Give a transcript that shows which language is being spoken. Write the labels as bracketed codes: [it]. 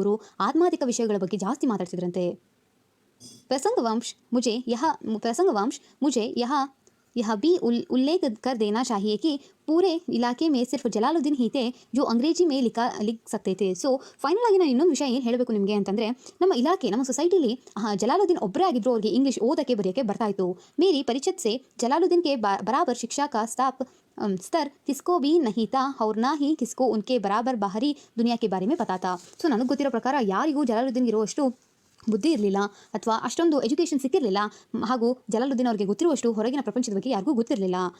[kn] ಇವರು ಆತ್ಮಾಧಿಕ ವಿಷಯಗಳ ಬಗ್ಗೆ ಜಾಸ್ತಿ ಮಾತಾಡ್ತಿದ್ರಂತೆ. [hi] प्रसंगवंश मुझे यह भी उल्लेख कर देना चाहिए कि पूरे इलाके में सिर्फ जलालुद्दीन ही थे जो अंग्रेजी में लिख सकते थे. [kn] ಸೊ ಫೈನಲ್ ಆಗಿ ನಾನು ಇನ್ನೊಂದು ವಿಷಯ ಏನು ಹೇಳಬೇಕು ನಿಮಗೆ ಅಂತಂದರೆ, ನಮ್ಮ ಸೊಸೈಟಿಲಿ ಜಲಾಲುದ್ದೀನ್ ಒಬ್ಬರೇ ಆಗಿದ್ರು, ಅವ್ರಿಗೆ ಇಂಗ್ಲೀಷ್ ಓದಕ್ಕೆ ಬರೆಯೋಕ್ಕೆ ಬರ್ತಾ ಇತ್ತು. [hi] ಮೇರಿ ಪರಿಚತ್ से जलालुद्दीन के बराबर शिक्षा का स्तर किसको भी नहीं था और ना ही किसको उनके बराबर बाहरी दुनिया के बारे में पता था. [kn] ಸೊ ನನಗೆ ಗೊತ್ತಿರೋ ಪ್ರಕಾರ ಯಾರಿಗೂ ಜಲಾಲುದ್ದೀನ್ ಇರುವಷ್ಟು ಬುದ್ಧಿ ಇರಲಿಲ್ಲ ಅಥವಾ ಅಷ್ಟೊಂದು ಎಜುಕೇಷನ್ ಸಿಕ್ಕಿರಲಿಲ್ಲ, ಹಾಗೂ ಜಲಾಲುದ್ದೀನ್ ಅವರಿಗೆ ಗೊತ್ತಿರುವಷ್ಟು ಹೊರಗಿನ ಪ್ರಪಂಚದ ಬಗ್ಗೆ ಯಾರಿಗೂ ಗೊತ್ತಿರಲಿಲ್ಲ.